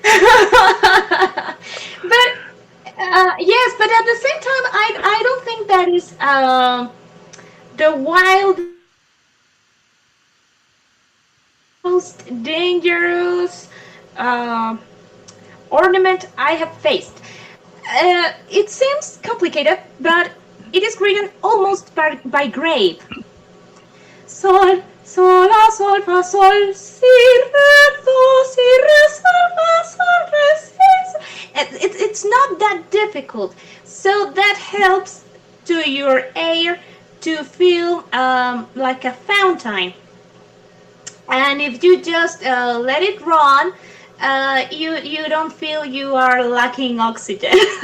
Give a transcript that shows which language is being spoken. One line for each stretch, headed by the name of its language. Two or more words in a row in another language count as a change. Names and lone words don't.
English: But yes, but at the same time, I don't think that is the most dangerous uh, ornament I have faced. It seems complicated, but it is written almost by grade. Sol, sol, la, sol, fa, sol, si, re, do, si, re, sol, fa, sol, re, si. It's not that difficult. So that helps to your air to feel like a fountain. And if you just let it run, you don't feel you are lacking oxygen.